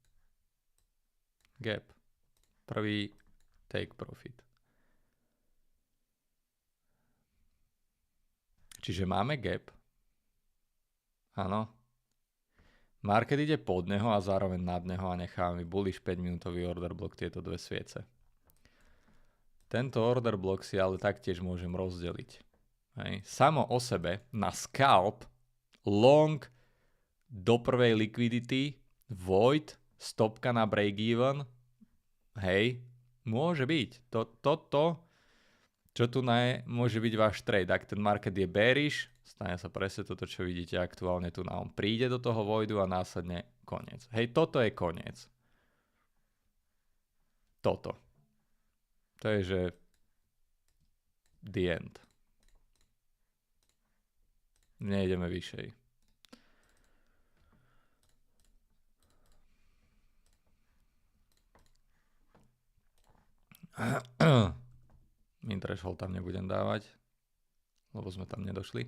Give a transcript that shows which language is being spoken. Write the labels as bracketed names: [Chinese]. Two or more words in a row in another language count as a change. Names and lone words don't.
[Slovak] Gap. Prvý [English] take profit. [Slovak] Čiže máme gap. Áno. Market ide pod neho a zároveň nad neho a necháme bullish 5-minútový [English] order block [Slovak] tieto dve sviece. Tento [English] order block [Slovak] si ale taktiež môžem rozdeliť. Hej. Samo o sebe na [English] scalp long [Slovak] do prvej [English] liquidity, void, [Slovak] stopka na break-even, hej, môže byť. Toto, čo tu môže byť váš trade. Ak ten market je bearish, stane sa presne toto, čo vidíte aktuálne tu na. On príde do toho voidu a následne koniec. Hej, toto je koniec. Toto. To je, že [English] the end. [Slovak] Nejdeme vyššej. [English] Min threshold [Slovak] tam nebudem dávať, lebo sme tam nedošli.